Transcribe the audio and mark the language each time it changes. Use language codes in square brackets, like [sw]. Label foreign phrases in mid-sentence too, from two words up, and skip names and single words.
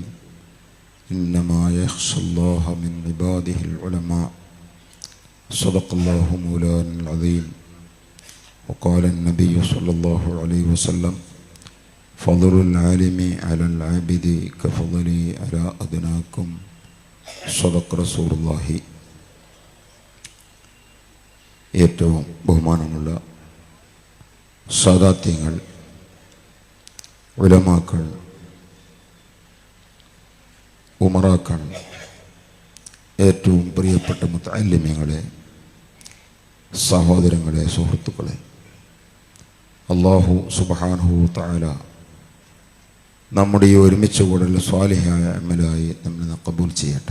[ar] إنما يخشى الله من عباده العلماء. صدق الله مولانا العظيم. وقال النبي صلى الله عليه وسلم: فضل العالم على العابد كفضلي على أدناكم. صدق رسول الله. [ml] ഏറ്റവും ബഹുമാനമുള്ള സാദാത്യങ്ങൾ, ഉലമാക്കൾ, ഉമറാക്കൾ, ഏറ്റവും പ്രിയപ്പെട്ട മുതഅല്ലിമീങ്ങളെ, സഹോദരങ്ങളെ, സുഹൃത്തുക്കളെ, [ar] الله سبحانه تعالى [ml] നമ്മുടെ ഈ ഒരുമിച്ച് കൂടൽ സ്വാലിഹായ അമലായി നമ്മെ ഖബൂൽ ചെയ്യട്ടെ.